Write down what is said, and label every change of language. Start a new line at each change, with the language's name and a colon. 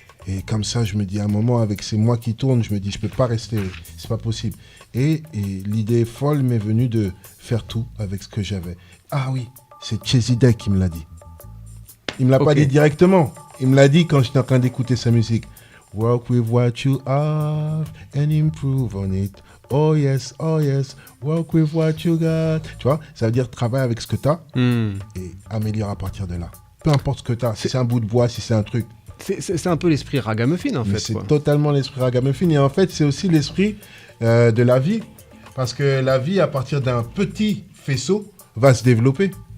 French: Et comme ça, je me dis à un moment, avec ces mois qui tournent, je me dis, je peux pas rester, c'est pas possible. Et l'idée folle m'est venue de faire tout avec ce que j'avais. Ah oui, c'est Chezidek qui me l'a dit. Il me l'a pas dit directement. Il me l'a dit quand j'étais en train d'écouter sa musique.
English: Work with what you have and improve on it. Oh yes, work with what you got.
French: Tu vois, ça veut dire travailler avec ce que tu as et améliorer à partir de là. Peu importe ce que tu as, si c'est un bout de bois, si c'est un truc. C'est un peu l'esprit ragamuffin en fait. C'est totalement l'esprit ragamuffin et en fait c'est aussi l'esprit de la vie parce que la vie à partir d'un petit faisceau va se développer.